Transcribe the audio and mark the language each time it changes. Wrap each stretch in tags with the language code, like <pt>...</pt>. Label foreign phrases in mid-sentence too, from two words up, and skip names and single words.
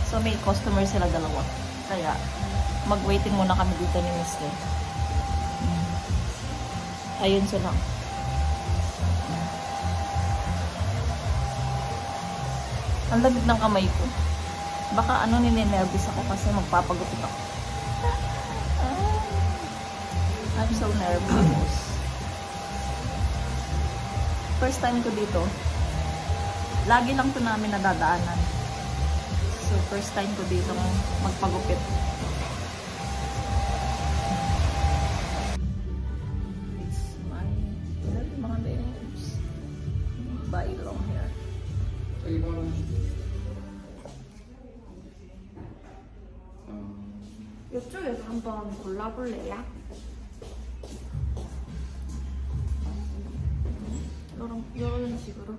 <tl>may customer sila dalawa. Kaya, mag-waiting muna kami dito ni Mr. Ayun sila. Ang lamig ng kamay ko. Baka ninenervous ako kasi magpapagupit ako.</tl> <en>I'm so nervous. First time</en> <tl>ko dito. Lagi lang to namin nadadaanan. So,</tl> <en>first time</en> <tl>ko dito magpagupit. Mga babes.</tl> <en>Bye long hair.</en> <ko>이쪽에서 한번 골라볼래요? 이런 식으로.</ko>